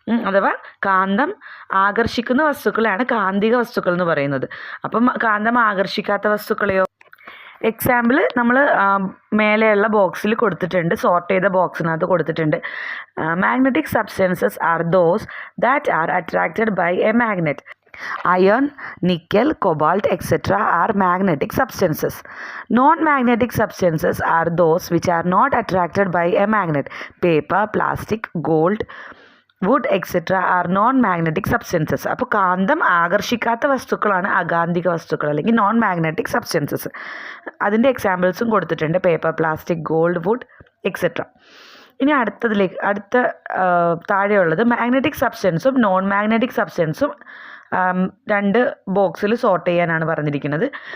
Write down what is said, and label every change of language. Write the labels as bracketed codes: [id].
[ml] അഥവാ കാന്തം ആകർഷിക്കുന്ന വസ്തുക്കളെയാണ് കാന്തിക വസ്തുക്കൾ എന്ന് പറയുന്നത്. അപ്പം കാന്തം ആകർഷിക്കാത്ത വസ്തുക്കളെയോ? എക്സാമ്പിൾ നമ്മൾ മേലെയുള്ള ബോക്സിൽ കൊടുത്തിട്ടുണ്ട്, സോർട്ട് ചെയ്ത ബോക്സിനകത്ത് കൊടുത്തിട്ടുണ്ട്. [en] Magnetic substances are those that are attracted by a magnet. Iron, nickel, cobalt, etc. are magnetic substances. Non-magnetic substances are those which are not attracted by a magnet. Paper, plastic, gold, wood etcetera are non magnetic substances. [ml] അപ്പോൾ കാന്തം ആകർഷിക്കാത്ത വസ്തുക്കളാണ് അകാന്തിക വസ്തുക്കൾ അല്ലെങ്കിൽ non magnetic substances. അതിൻ്റെ എക്സാമ്പിൾസും കൊടുത്തിട്ടുണ്ട്, paper, plastic, gold, would etcetera. ഇനി അടുത്ത താഴെയുള്ളത് magnetic സബ്സ്റ്റൻസും non magnetic സബ്സ്റ്റൻസും രണ്ട് ബോക്സിൽ സോർട്ട് ചെയ്യാനാണ് പറഞ്ഞിരിക്കുന്നത്.